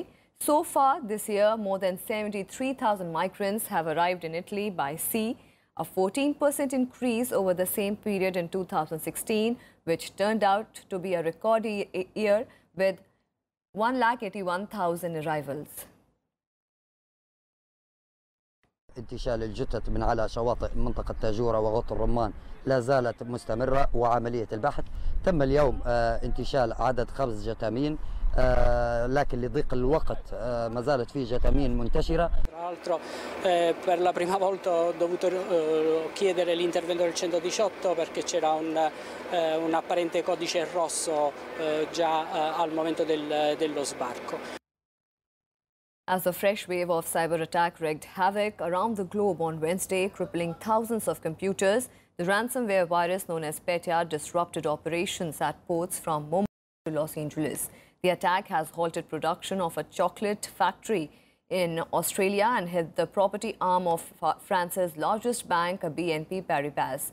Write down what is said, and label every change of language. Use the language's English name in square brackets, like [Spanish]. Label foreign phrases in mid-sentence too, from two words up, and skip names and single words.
[English] So far this year, more than 73,000 migrants have arrived in Italy by sea, a 14% increase over the same period in 2016, which turned out to be a record year with 181,000 arrivals. [Arabic] انتشال الجثث من على شواطئ منطقة تاجورة وغوط الرمان لا زالت مستمرة، وعملية البحث تم اليوم انتشال عدد 5 جثامين، لكن لضيق الوقت ما زالت في جثامين منتشرة. [Italian] Tra l'altro per la prima volta ho dovuto chiedere l'intervento del 118 perché c'era un apparente codice rosso già al momento dello sbarco. [English] As a fresh wave of cyber attack wreaked havoc around the globe on Wednesday, crippling thousands of computers, the ransomware virus known as Petya disrupted operations at ports from Mumbai to Los Angeles. The attack has halted production of a chocolate factory in Australia and hit the property arm of France's largest bank, BNP Paribas.